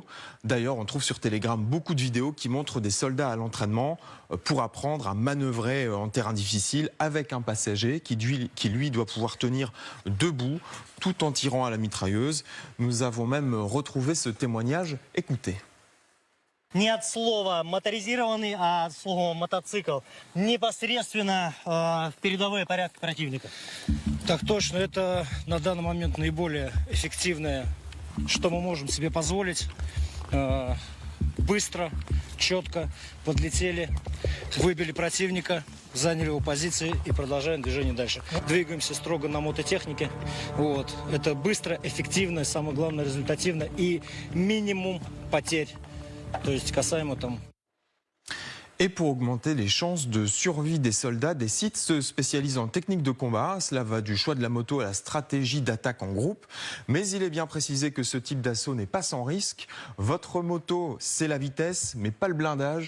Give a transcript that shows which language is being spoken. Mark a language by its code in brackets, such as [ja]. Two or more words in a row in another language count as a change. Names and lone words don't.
[fr] D'ailleurs, on trouve sur Telegram beaucoup de vidéos qui montrent des soldats à l'entraînement pour apprendre à manœuvrer en terrain difficile avec un passager qui, lui, doit pouvoir tenir debout tout en tirant à la mitrailleuse. Nous avons même retrouvé ce témoignage. Écoutez. [ru] Не от слова моторизированный, а от слова мотоцикл непосредственно в передовой порядке противника. Так точно, это на данный момент наиболее эффективное, что мы можем себе позволить. Быстро, четко подлетели, выбили противника, заняли его позиции и продолжаем движение дальше. Двигаемся строго на мототехнике. Вот. Это быстро, эффективно, самое главное результативно и минимум потерь. То есть касаемо там. [fr] Et pour augmenter les chances de survie des soldats, des sites se spécialisent en techniques de combat. Cela va du choix de la moto à la stratégie d'attaque en groupe. Mais il est bien précisé que ce type d'assaut n'est pas sans risque. Votre moto, c'est la vitesse, mais pas le blindage.